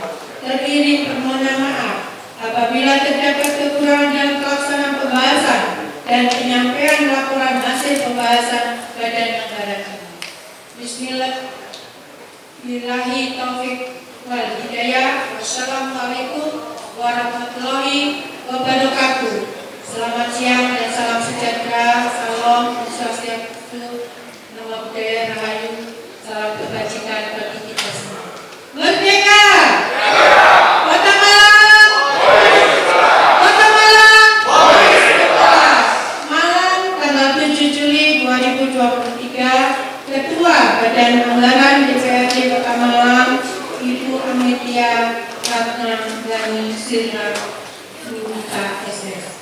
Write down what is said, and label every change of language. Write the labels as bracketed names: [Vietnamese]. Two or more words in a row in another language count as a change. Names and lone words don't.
[Indonesian] Teriring permohonan maaf apabila terdapat kekurangan dalam pelaksanaan pembahasan dan penyampaian laporan hasil pembahasan Badan Anggaran ini. [Arabic] بسم الله الرحمن الرحيم. توفيق والهداية. والسلام عليكم ورحمة الله وبركاته. [Indonesian] Selamat siang dan salam sejahtera. Salam swastiastu, nama budaya rahayu, salam kebajikan bagi kita semua. Merdeka! Kota Malang! Kota Malang! Malang, tanggal 7 Juli 2023, Ketua Badan Anggaran DPRD Kota Malang, Ibu Ametia Ratnagani Siraduhita SS.